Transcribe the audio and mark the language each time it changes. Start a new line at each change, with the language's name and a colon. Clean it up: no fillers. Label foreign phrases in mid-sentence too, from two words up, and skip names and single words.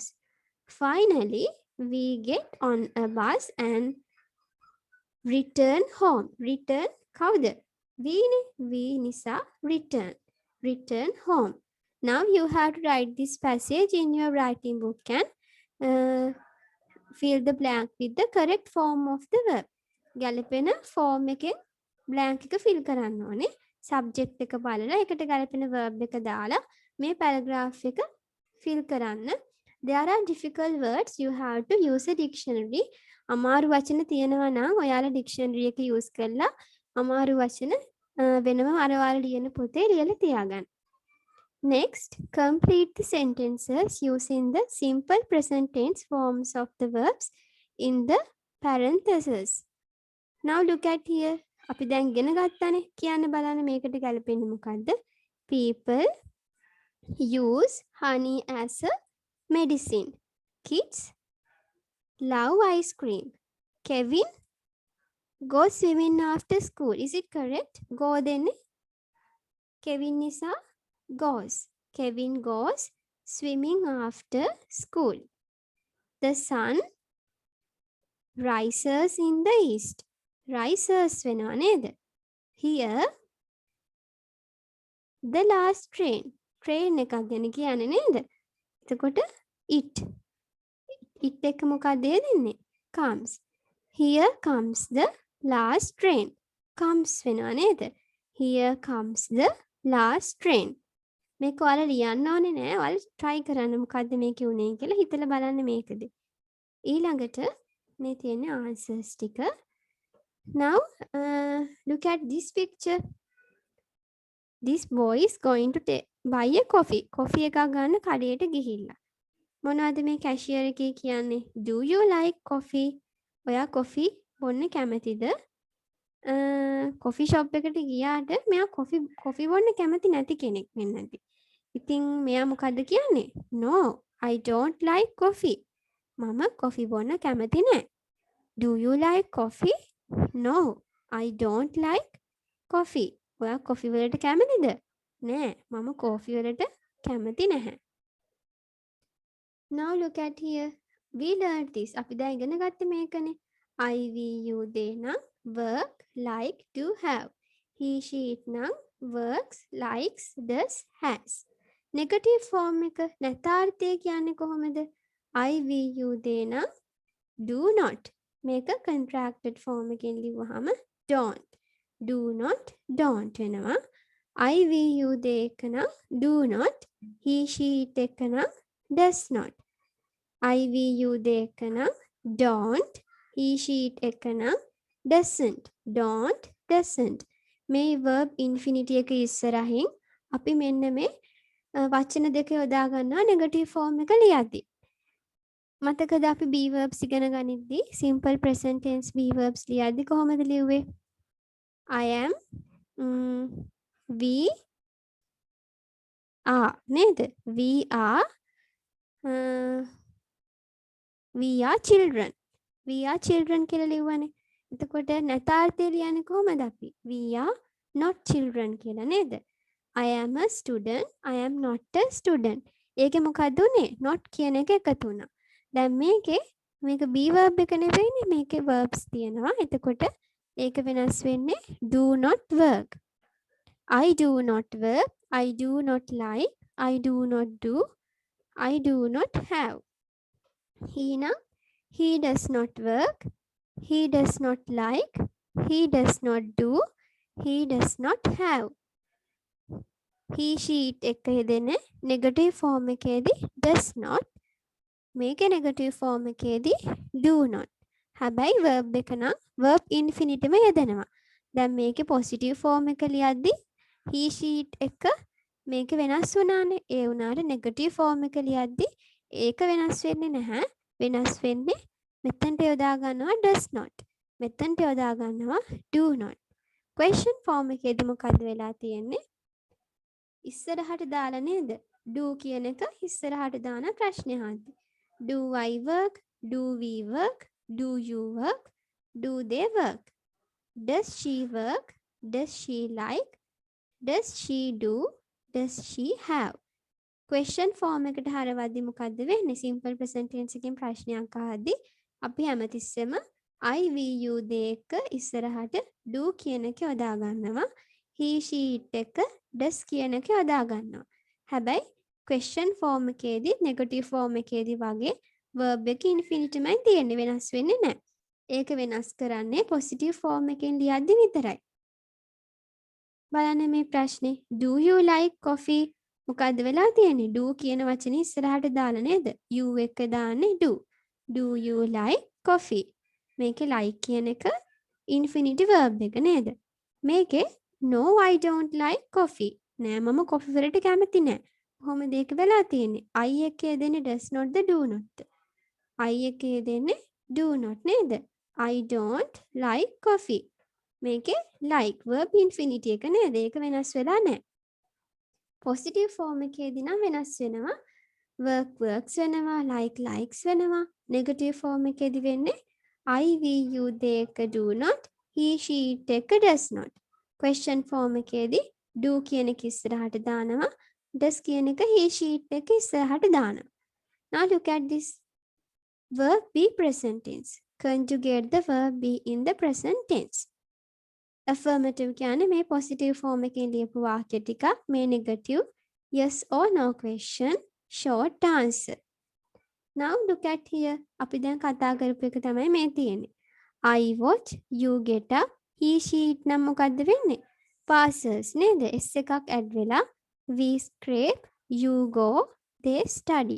English: Finally, we get on a bus and return home. Return කවුද? We nisa return home. Now you have to write this passage in your writing book and fill the blank with the correct form of the verb.
Sinhala: ගැලපෙන form එකෙන් blank එක fill කරන්න ඕනේ. subject එක බලලා ඒකට ගැලපෙන verb එක දාලා මේ paragraph එක fill කරන්න.
English: There are difficult words. You have to use a dictionary.
Sinhala: අමාරු වචන තියෙනවා නම් ඔයාලා dictionary එක use කරලා අමාරු වචන වෙනම අර ඔයාලා ලියන පොතේ ලියලා තියාගන්න.
English: Next, complete the sentences using the simple present tense forms of the verbs in the parentheses. Now look at here.
Sinhala: අපි දැන් ඉගෙන ගත්තානේ. කියන්න බලන්න මේකට ගැලපෙන්නේ මොකද්ද?
English: People use honey as a medicine. Kids love ice cream. Kevin go swimming after school. Is it correct? Go then. Kevin nisa goes. Kevin goes swimming after school. The sun rises in the east.
Sinhala: Rises වෙනවා නේද?
English: Here the last train.
Sinhala: Train එකක් ගැන කියන්නේ නේද? එතකොට it එක මොකක්ද දෙන්නේ?
English: Comes. Here comes the last train.
Sinhala: Comes වෙනවා නේද?
English: Here comes the last train.
Sinhala: මේක ඔයාලා ලියන්න ඕනේ නෑ. ඔයාලා try කරන්න මොකද්ද මේකේ උනේ කියලා හිතලා බලන්න මේකද. ඊළඟට මේ තියෙන answers ටික.
English: Now look at this picture. This boy is going to buy a coffee.
Sinhala: Coffee එකක් ගන්න කඩේට ගිහිල්ලා. මොනවද මේ cashier එකේ කියන්නේ?
English: Do you like coffee?
Sinhala: ඔයා coffee බොන්න කැමතිද? කොෆි ෂොප් එකට ගියාට මෙයා කොෆි බොන්න කැමති නැති කෙනෙක් වෙන්න ඇති. ඉතින් මෙයා මොකද්ද කියන්නේ?
English: No, I don't like coffee.
Sinhala: මම කොෆි බොන්න කැමති නෑ.
English: Do you like coffee? No, I don't like coffee.
Sinhala: ඔයා කොෆි වලට කැමතිද? නෑ, මම කොෆි වලට කැමති නැහැ.
English: Now look at here. We learned this.
Sinhala: අපි දැන් ඉගෙන ගත්තේ මේකනේ.
English: I, we, you, they නම් work, like, do, have. He, she, it නම් works, likes, does, has. Negative form
Sinhala: එක නැතාර්ථය කියන්නේ කොහොමද?
English: I, we, you, they නම් do not.
Sinhala: මේක
English: contracted form
Sinhala: එකෙන් ලිව්වහම don't.
English: Do not, don't වෙනවා. I, we, you, they
Sinhala: එක නම්
English: do not. He, she, it
Sinhala: එක නම්
English: does not. I, we, you, they
Sinhala: එක නම්
English: don't. He, she, it එක නම් doesn't. Don't, doesn't.
Sinhala: මේ
English: verb infinity
Sinhala: එක ඉස්සරහින් අපි මෙන්න මේ වචන දෙක යොදා ගන්නවා
English: negative form
Sinhala: එක ලියද්දි. මතකද අපි
English: be verbs
Sinhala: ඉගෙන ගනිද්දී
English: simple present tense be verbs
Sinhala: ලියද්දි කොහොමද ලිව්වේ?
English: I am, we are නේද? We are children. We are children
Sinhala: කියලා ලිව්වනේ. එතකොට නැතාර්ථය ලියන්නේ කොහමද අපි?
English: We are not children කියලා නේද? I am a student. I am not a student.
Sinhala: ඒකේ මොකක්ද උනේ? not කියන එක එකතු වුණා. දැන් මේක
English: be verb
Sinhala: එක නෙවෙයිනේ. මේකේ verbs තියෙනවා. එතකොට ඒක වෙනස් වෙන්නේ
English: do not work. I do not work. I do not like. I do not do. I do not have. He does not work. He does not like. He does not do. He does not have. He, she, it
Sinhala: එක යෙදෙන
English: negative form එකේදී does not. මේක negative form එකේදී do not.
Sinhala: හැබැයි verb එක නම්
English: verb infinitive
Sinhala: යෙදෙනවා. දැන් මේකේ
English: positive form
Sinhala: එක ලියද්දි
English: he, she, it
Sinhala: එක මේක වෙනස් වුණානේ. ඒ වුණාට
English: negative form
Sinhala: එක ලියද්දි ඒක වෙනස් වෙන්නේ නැහැ. වෙනස් වෙන්නේ මෙතනට යොදා ගන්නවා
English: does not.
Sinhala: මෙතනට යොදා ගන්නවා
English: do not. question form
Sinhala: එකේදී මොකද්ද වෙලා තියෙන්නේ? ඉස්සරහට දාලා නේද? do කියන එක ඉස්සරහට දාන ප්‍රශ්නයක්ද?
English: Do I work? Do we work? Do you work? Do they work? Does she work? Does she like? Does she do? Does she have? question form
Sinhala: එකට හරවද්දි මොකද්ද වෙන්නේ?
English: simple present tense
Sinhala: එකෙන් ප්‍රශ්නයක් අහද්දි අපි හැමතිස්සෙම
English: I, we, you, they
Sinhala: එක ඉස්සරහට do කියන එක යොදා ගන්නවා.
English: he, she, it
Sinhala: එක does කියන එක යොදා ගන්නවා. හැබැයි
English: question form
Sinhala: එකේදී
English: negative form
Sinhala: එකේදී වගේ verb එක infinitive මයි තියෙන්නේ, වෙනස් වෙන්නේ නැහැ. ඒක වෙනස් කරන්නේ
English: positive form
Sinhala: එකෙන් ලියද්දි විතරයි. බලන්න මේ ප්‍රශ්නේ.
English: Do you like coffee?
Sinhala: මොකද්ද වෙලා තියෙන්නේ? do කියන වචනේ ඉස්සරහට දාලා නේද?
English: you එක දාන්නේ do. Do you like coffee?
Sinhala: මේකේ like කියන එක
English: infinitive verb
Sinhala: එක නේද?
English: මේකේ no, I don't like coffee.
Sinhala: නෑ, මම කොෆි වලට කැමති නෑ. කොහොමද ඒක වෙලා තියෙන්නේ?
English: I
Sinhala: එකේ දෙන්නේ
English: does not ද do not ද? I
Sinhala: එකේ දෙන්නේ
English: do not නේද? I don't like coffee. මේකේ like verb infinity
Sinhala: එක නේද? ඒක වෙනස් වෙලා නෑ.
English: positive form
Sinhala: එකේදී නම් වෙනස් වෙනවා.
English: work works වෙනවා, like likes වෙනවා. negative form
Sinhala: එකේදී වෙන්නේ
English: I, we, you, they එක do not, he, she, it එක does not. question form
Sinhala: එකේදී do කියන එක ඉස්සරහට දානවා, does කියන එක
English: he, she, it
Sinhala: එක ඉස්සරහට දානවා.
English: now look at this verb be present tense. conjugate the verb be in the present tense.
Sinhala: affirmative කියන්නේ මේ
English: positive form
Sinhala: එකෙන් ලියපු වාක්‍ය ටිකක්, මේ
English: negative yes or no question short answer. now look at here.
Sinhala: අපි දැන් කතා කරපු එක තමයි මේ තියෙන්නේ.
English: I watch, you get up, he, she, it නම්
Sinhala: මොකද්ද වෙන්නේ?
English: passes නේද? s එකක් add වෙලා we scrape, you go, they study.